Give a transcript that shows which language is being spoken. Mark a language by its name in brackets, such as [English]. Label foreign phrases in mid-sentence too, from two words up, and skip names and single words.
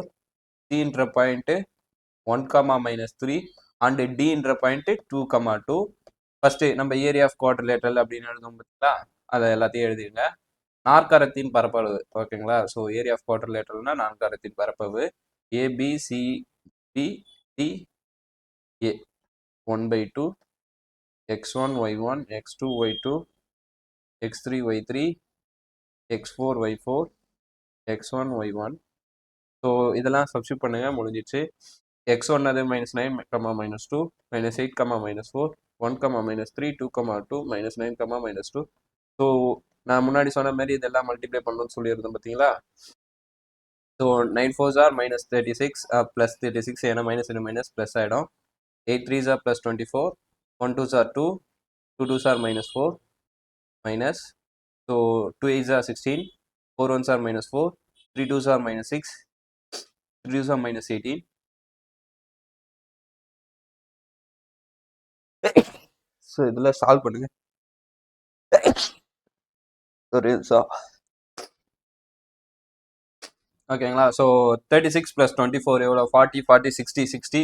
[Tamil] சின்ற பாயிண்ட் 1, -3. அண்ட் டின்ற பாயிண்ட் 2, 2. ஃபர்ஸ்ட் நம்ம [English] area of quadrilateral [Tamil] அப்படின்னு எழுதும் பார்த்தீங்களா? அதை எல்லாத்தையும் எழுதிடுங்க. நாற்கரத்தின் பரப்பளவு. ஓகேங்களா? [English] so area of quadrilateral [Tamil] நாற்கரத்தின் பரப்பளவு ABCD A 1/2 x1 y1 x2 y2 x3 y3 x4 y4 x1 y1. ஸோ இதெல்லாம் சப்ஸ்டியூட் பண்ணுங்க, முடிஞ்சிச்சு. x1 அது -9, -2 -8, -4 1, -3 2, 2 -9, -2. ஸோ நான் முன்னாடி சொன்ன மாதிரி இதெல்லாம் மல்டிப்ளை பண்ணணும்னு சொல்லியிருந்தேன் பார்த்தீங்களா? [English] so 9 4s are -36 +36. [Tamil] ஏன்னா [English] minus into minus plus [Tamil] ஆகிடும். 8 [English] 3s are [Tamil] +24. [English] 1 2s are 2. 2 2s are -4 minus. So 2 8s are 16. 4 1s are -4. 3 2s are -6. 3 2s are -18. [Tamil] ஸோ இதில் சால்வ் பண்ணுங்க. ஒரு நிமிஷம். ஓகேங்களா? ஸோ 36 + 24 எவ்வளோ? 40 40 60 60.